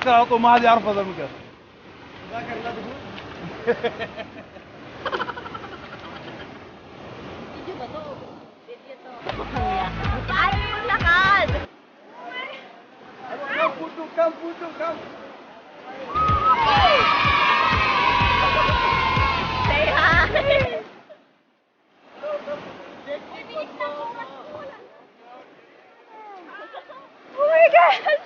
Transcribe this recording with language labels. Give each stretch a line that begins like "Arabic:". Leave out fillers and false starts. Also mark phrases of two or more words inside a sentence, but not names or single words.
Arabic: خطوه ما حد يعرف هذا المكان.
Filipino: Video ba to? Video to. Ay, yung lakad!
English: Come, puto, come. Say hi! Oh my gosh!